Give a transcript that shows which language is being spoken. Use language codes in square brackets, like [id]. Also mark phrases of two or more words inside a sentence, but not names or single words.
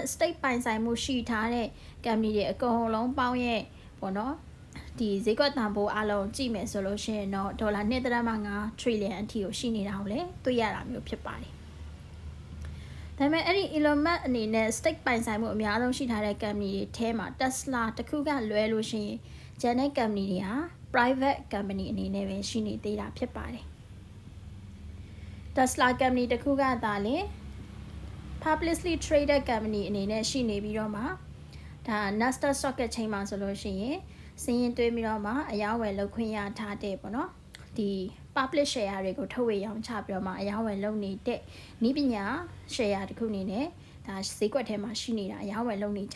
[my] stake ပိုင်ဆိုင်မှုရှိထားတဲ့ company တွေအကုန်လုံးပေါင်းရဲ့ပေါ့နော်ဒီဈေးကွက်တန်ဖိုးအလုံးကြည့်မယ်ဆိုလို့ရှိရင်တော့ဒေါ်လာ1.5 trillion အထိကိုရှိနေတာကိုလည်းတွေ့ရတာမျိုးဖြစ်ပါတယ်ဒါပေမဲ့အဲ့ဒီ Elon Musk အနေနဲ့ stake ပိုင်ဆိုင်မှုအများဆုံးရှိထားတဲ့ company တွေထဲမှာ Tesla တခုကလွဲလို့ရှိရင်ကျန်တဲ့ company တွေဟာ [en] private company [my] အနေနဲ့ပဲရှိနေသေးတာဖြစ်ပါတယ် Tesla company တခုကသာလေ [en] publicly traded company [my] အနေနဲ့ရှိနေပြီးတော့မှဒါ Nasdaq Stock Exchange မှာဆိုလို့ရှိရင်စီးရင်သွင်းပြီးတော့မှအယောင်းဝယ်လုပ်ခွင့်ရထားတဲ့ပေါ့နော်ဒီ public share တွေကိုထုတ်ဝေရောင်းချပြီးတော့မှအယောင်းဝယ်လုပ်နေတဲ့နည်းပညာ share တခုအနေနဲ့ဒါဈေးကွက်ထဲမှာရှိနေတာအယောင်းဝယ်လုပ်နေကြ